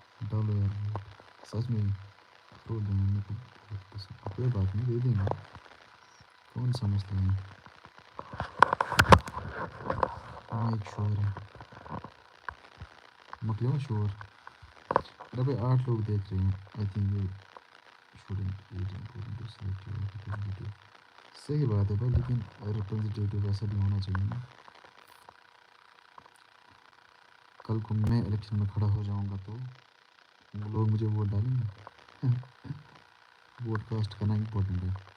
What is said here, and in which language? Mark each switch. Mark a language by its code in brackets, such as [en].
[ur] ڈالو یار ووٹ سچ میں. فروٹ دینا میرے کو بہت پسند. کوئی بات نہیں، دے دیں گے. کون سا مسئلہ ہے؟ مائک شور ہے. مکلیو شور. ارے بھائی 8 لوگ دیکھ رہے ہیں I think. [en] shouldn't it important to select your representative. [ur] صحیح بات ہے بھائی، لیکن ریپرزنٹیٹیو ایسا بھی ہونا چاہیے نا. کل کو میں الیکشن میں کھڑا ہو جاؤں گا تو لوگ مجھے ووٹ ڈالیں گے. ووٹ کاسٹ کرنا امپورٹنٹ ہے.